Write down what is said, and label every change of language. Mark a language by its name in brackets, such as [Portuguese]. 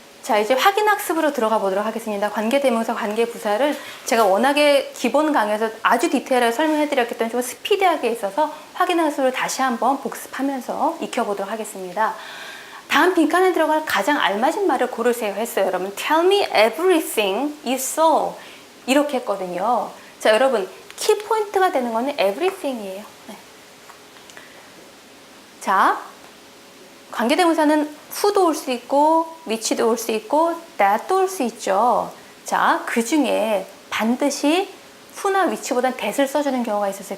[Korean] 자, 이제 확인학습으로 들어가 보도록 하겠습니다. 관계대명사, 관계부사를 제가 워낙에 기본 강의에서 아주 디테일하게 설명해 드렸기 때문에 좀 스피디하게 있어서 확인학습을 다시 한번 복습하면서 익혀보도록 하겠습니다. 다음 빈칸에 들어갈 가장 알맞은 말을 고르세요 했어요. 여러분, [English] tell me everything you saw [Korean] 이렇게 했거든요. 자, 여러분, 키포인트가 되는 거는 everything이에요. 네. 자, 관계대명사는 who도 올 수 있고 which도 올 수 있고 that도 올 수 있죠. 자, 그 중에 반드시 who나 which보단 that을 써주는 경우가 있었어요.